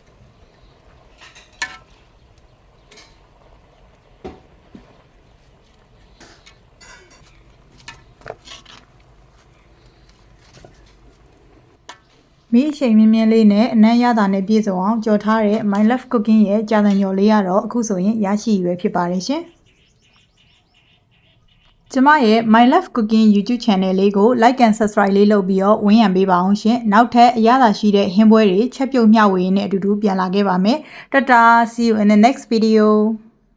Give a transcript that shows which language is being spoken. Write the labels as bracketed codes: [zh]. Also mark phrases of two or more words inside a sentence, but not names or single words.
[my] မီးအရှိန်မြင်းမြင်းလေးနဲ့အနံ့ရတာနဲ့ပြည့်စုံအောင်ကြော်ထားတဲ့ mylovecooking ရဲ့ကြာဆန်ကြော်လေးကတော့အခုဆိုရင်ရရှိရွယ်ဖြစ်ပါတယ်ရှင်။ ကျမရဲ့ mylovecooking [en] YouTube channel [my] လေးကို [en] like and subscribe [my] လေးလုပ်ပြီးတော့ဝန်းရံပေးပါအောင်ရှင်။နောက်ထပ်အရသာရှိတဲ့ဟင်းပွဲတွေချက်ပြုတ်မျှဝေရင်းနဲ့အတူတူပြန်လာခဲ့ပါမယ်။ [en] Tata, see you in the next video.